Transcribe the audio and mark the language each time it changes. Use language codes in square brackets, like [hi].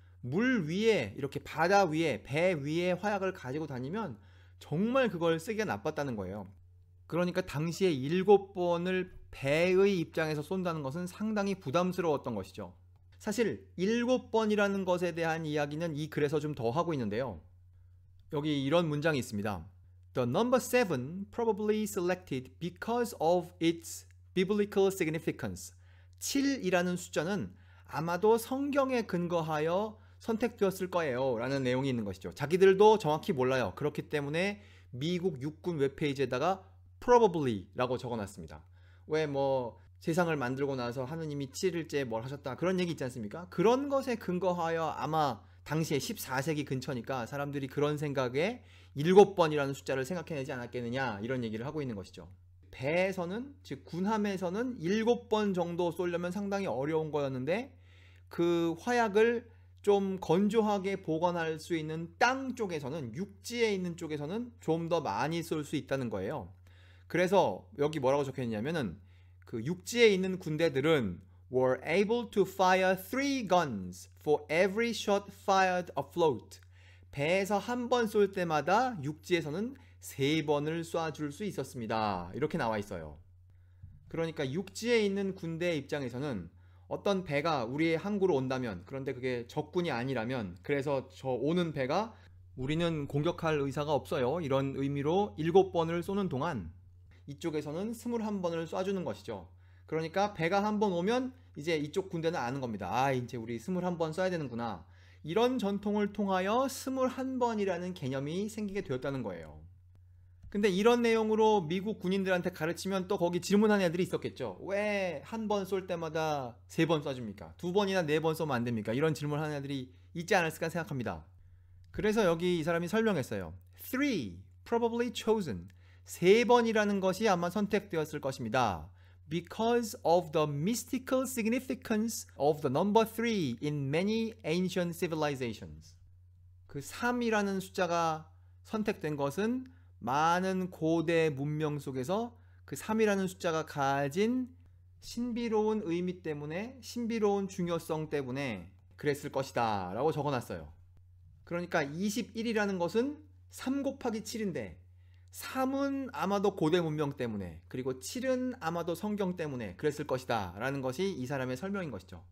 [ko] 물 위에 이렇게 바다 위에 배 위에 화약을 가지고 다니면 정말 그걸 쓰기가 나빴다는 거예요. 그러니까 당시에 7번을 배의 입장에서 쏜다는 것은 상당히 부담스러웠던 것이죠. 사실 7번이라는 것에 대한 이야기는 이 글에서 좀 더 하고 있는데요. 여기 이런 문장이 있습니다. [en] The number 7 probably selected because of its biblical significance. [ko] 7이라는 숫자는 아마도 성경에 근거하여 선택되었을 거예요 라는 내용이 있는 것이죠. 자기들도 정확히 몰라요. 그렇기 때문에 미국 육군 웹페이지에다가 probably 라고 적어놨습니다. 왜 뭐 세상을 만들고 나서 하느님이 7일째 뭘 하셨다 그런 얘기 있지 않습니까? 그런 것에 근거하여 아마 당시에 14세기 근처니까 사람들이 그런 생각에 7번이라는 숫자를 생각해내지 않았겠느냐 이런 얘기를 하고 있는 것이죠. 배에서는 즉 군함에서는 7번 정도 쏘려면 상당히 어려운 거였는데 그 화약을 좀 건조하게 보관할 수 있는 땅 쪽에서는 육지에 있는 쪽에서는 좀 더 많이 쏠 수 있다는 거예요. 그래서 여기 뭐라고 적혀있냐면은 그 육지에 있는 군대들은 [en] were able to fire 3 guns for every shot fired afloat. [ko] 배에서 한 번 쏠 때마다 육지에서는 3번을 쏴줄 수 있었습니다. 이렇게 나와 있어요. 그러니까 육지에 있는 군대 입장에서는 어떤 배가 우리의 항구로 온다면, 그런데 그게 적군이 아니라면, 그래서 저 오는 배가 우리는 공격할 의사가 없어요 이런 의미로 7번을 쏘는 동안 이쪽에서는 21번을 쏴주는 것이죠. 그러니까 배가 한 번 오면 이제 이쪽 군대는 아는 겁니다. 아, 이제 우리 21번 쏴야 되는구나. 이런 전통을 통하여 21번이라는 개념이 생기게 되었다는 거예요. 근데 이런 내용으로 미국 군인들한테 가르치면 또 거기 질문하는 애들이 있었겠죠. 왜 한 번 쏠 때마다 3번 쏴줍니까? 2번이나 4번 쏘면 안 됩니까? 이런 질문하는 애들이 있지 않았을까 생각합니다. 그래서 여기 이 사람이 설명했어요. [en] 3, probably chosen. [ko] 3번이라는 것이 아마 선택되었을 것입니다. [en] Because of the mystical significance of the number 3 in many ancient civilizations. [ko] 그 3이라는 숫자가 선택된 것은 많은 고대 문명 속에서 그 3이라는 숫자가 가진 신비로운 의미 때문에, 신비로운 중요성 때문에 그랬을 것이다 라고 적어놨어요. 그러니까 21이라는 것은 3 곱하기 7인데 3은 아마도 고대 문명 때문에, 그리고 7은 아마도 성경 때문에 그랬을 것이다 라는 것이 이 사람의 설명인 것이죠.